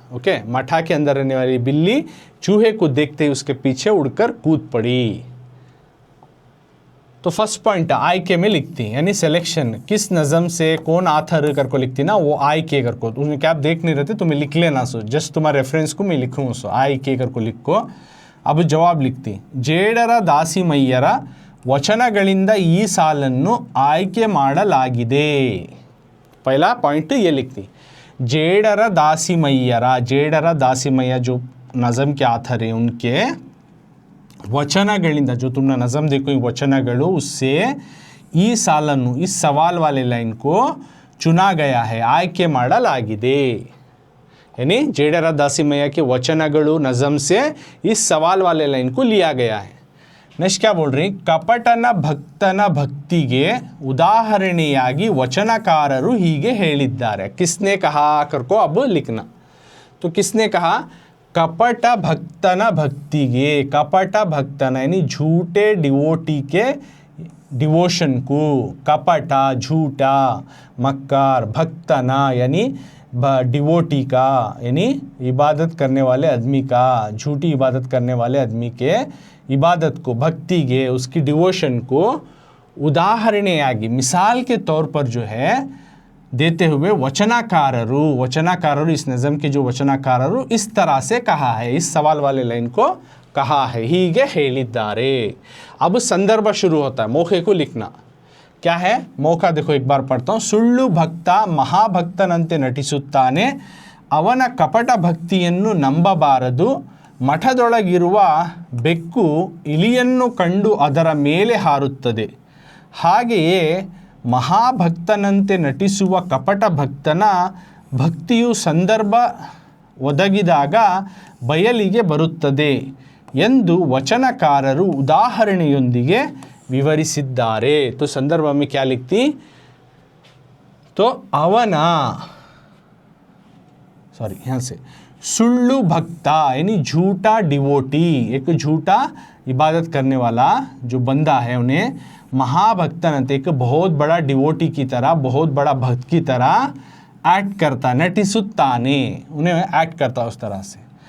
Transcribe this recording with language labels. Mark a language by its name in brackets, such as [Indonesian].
[Hindi] Okay, मठा के अंदर रहने वाली बिल्ली चूहे को देखते ही उसके पीछे उड़कर कूद पड़ी। तो फर्स्ट पॉइंट आई के में लिखती, यानी सिलेक्शन किस नज़म से कौन आथर कर को लिखती ना, वो आई के कर को। उसमें क्या आप देख नहीं रहते, तुम्हें लिख लेना सो, जस्ट तुम्हारे रेफरेंस को मैं लिखूँ सो आई के कर को लिखो। अब जवाब लिखती, [Kannada] ಜೇಡರ ದಾಸಿಮಯ್ಯರ ವಚನಗಳಿಂದ ಈ ಸಾಲನ್ನು ಆಯ್ಕೆ ಮಾಡಲಾಗಿದೆ। [Hindi] पहला पॉइंट ये लिखती, जेडर दासीमय्यरा, जेडर दासीमಯ್ಯ जो नज़म के आथर है उनके वचनಗಳಿಂದ, जो तुमने नज़म देखो वचनಗಳು, उससे [Kannada] ಈ ಸಾಲನ್ನು, [Hindi] इस सवाल वाले लाइन को चुना गया है, [Kannada] ಆಯ್ಕೆ ಮಾಡಲಾಗಿದೆ। [Hindi] यानी जेडर दासीमಯ್ಯ के वचनಗಳು नज़म से इस सवाल वाले लाइन को लिया गया है। नेक्स्ट क्या बोल रही, [Kannada] ಕಪಟನ ಭಕ್ತನ ಭಕ್ತಿಗೆ ಉದಾಹರಣೆಯಾಗಿ ವಚನಕಾರರು ಹೀಗೆ ಹೇಳಿದ್ದಾರೆ। [Hindi] किसने कहा कर को अब लिखना। तो किसने कहा? कपट भक्तन भक्तिगे, कपट भक्तन यानी झूठे डिवोटी के डिवोशन को, कपटा झूठा, मक्कार, भक्तना यानी डिवोटी का, यानी इबादत करने वाले आदमी का, झूठी इबादत करने वाले आदमी के इबादत को, भक्ति के, उसकी डिवोशन को उदाहरणेयागी मिसाल के तौर पर जो है देते हुए वचनकारರು, वचनकारರು इस नज़म के जो वचनकारರು इस तरह से कहा है, इस सवाल वाले लाइन को कहा है, [Kannada] ಹೀಗೆ ಹೇಳಿದ್ದಾರೆ। [Hindi] अब संदर्भ शुरू होता है, मौके को लिखना क्या है। मौका देखो एक बार पढ़ता हूँ। [Kannada] ಸುಳ್ಳು ಭಕ್ತ ಮಹಾಭಕ್ತನಂತೆ ನಟಿಸುತ್ತಾನೆ, ಅವನ ಕಪಟ ಭಕ್ತಿಯನ್ನು ನಂಬಬಾರದು, ಮಠದೊಳಗಿರುವ ಬೆಕ್ಕು ಇಲಿಯನ್ನು ಕಂಡು ಅದರ ಮೇಲೆ ಹಾರುತ್ತದೆ. ಹಾಗೆಯೇ ಮಹಾಭಕ್ತನಂತೆ ನಟಿಸುವ ಕಪಟ ಭಕ್ತನ ಭಕ್ತಿಯು ಸಂದರ್ಭ ಒದಗಿದಾಗ ಬಯಲಿಗೆ ಬರುತ್ತದೆ ಎಂದು ವಚನಕಾರರು ಉದಾಹರಣೆಯೊಂದಿಗೆ ವಿವರಿಸಿದ್ದಾರೆ. [Hindi] तो संदर्भ में क्या लिखती तो ಅವನ यहाँ से [Kannada] सुल्लू भक्ता [Hindi] यानी झूठा डिवोटी, एक झूठा इबादत करने वाला जो बंदा है उन्हें महाभक्तन एक बहुत बड़ा डिवोटी की तरह, बहुत बड़ा भक्त की तरह एक्ट करता, नटिसुत्ताने उन्हें एक्ट करता उस तरह से.